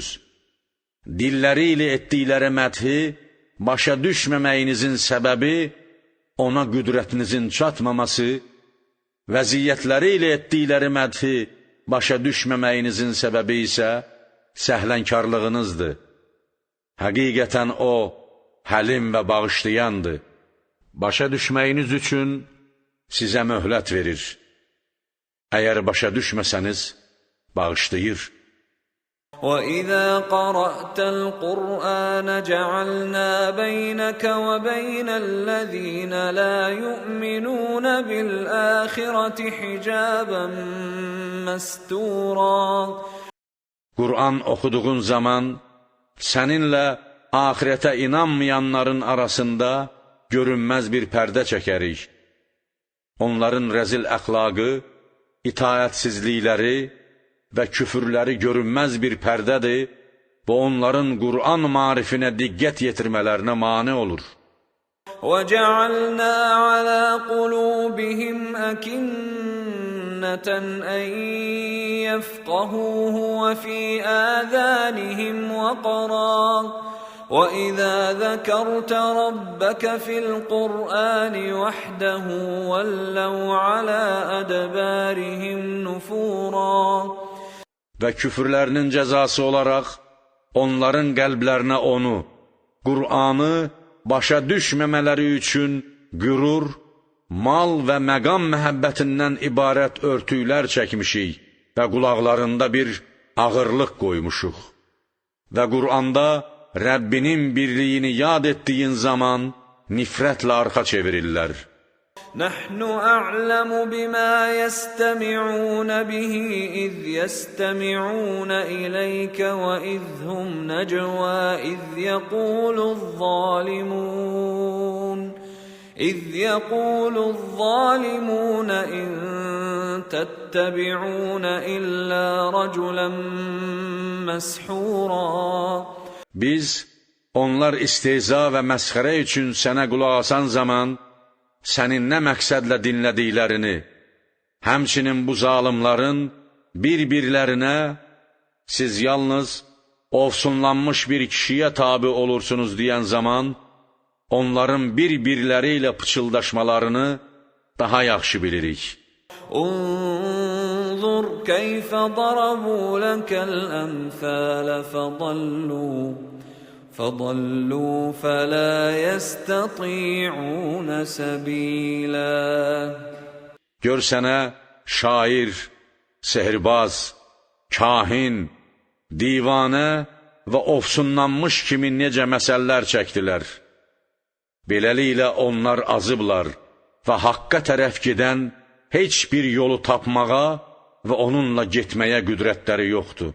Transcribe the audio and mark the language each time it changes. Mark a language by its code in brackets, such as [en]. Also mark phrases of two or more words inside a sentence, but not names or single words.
[az] Dilləri ilə etdikləri mədhi başa düşməməyinizin səbəbi ona qüdrətinizin çatmaması, vəziyyətləri ilə etdikləri mədhi başa düşməməyinizin səbəbi isə səhlənkarlığınızdır. Həqiqətən o, həlim və bağışlayandır. Başa düşməyiniz üçün sizə möhlət verir. Əgər başa düşməsəniz, bağışlayır. [ar] وَإِذَا قَرَأْتَ الْقُرْآنَ جَعَلْنَا بَيْنَكَ وَبَيْنَ الَّذِينَ لَا يُؤْمِنُونَ بِالْآخِرَةِ حِجَابًا مَسْتُورًا. [az] Qur'an oxuduğun zaman səninlə axirətə inanmayanların arasında görünməz bir pərdə çəkərik. Onların rəzil əxlaqı, itaətsizlikləri və küfürləri görünməz bir pərdədir və onların Qur'an marifinə diqqət yetirmələrinə mane olur. [ar] وَجَعَلْنَا عَلَى قُلُوبِهِمْ أَكِنَّةً أَن يَفْقَهُوهُ وَفِي آذَانِهِمْ وَقْرًا وَإِذَا ذَكَرْتَ رَبَّكَ فِي الْقُرْآنِ وَحْدَهُ وَلَّوْا عَلَى أَدْبَارِهِمْ نُفُورًا. [az] Və küfürlərinin cəzası olaraq onların qəlblərinə onu, Qur'anı başa düşməmələri üçün qürur, mal və məqam məhəbbətindən ibarət örtüklər çəkmişik və qulaqlarında bir ağırlıq qoymuşuq. Və Qur'anda Rəbbinin birliyini yad etdiyin zaman nifrətlə arxa çevirirlər. [ar] نحن أعلم بما يستمعون به إذ يستمعون إليك وإذ هم نجوى إذ يقول الظالمون إذ يقول الظالمون إن تتبعون إلا رجلا مسحورا. [az] Biz, onlar istehza və məsxərə üçün sənə qulaq asan zaman, sənin nə məqsədlə dinlədiklərini, həmçinin bu zalimların bir-birlərinə, siz yalnız ovsunlanmış bir kişiyə tabi olursunuz deyən zaman, onların bir-birləri ilə pıçıldaşmalarını daha yaxşı bilirik. [ar] انظر كيف ضربوا لك الأمثال فضلوا فلا يستطيعون سبيلا. [az] Gör sənə şair, sehirbaz, kahin, divanə və ofsunlanmış kimi necə məsəllər çəkdilər. Beləliklə onlar azıblar və haqqa tərəf gedən heç bir yolu tapmağa və onunla getməyə qüdrətləri yoxdur.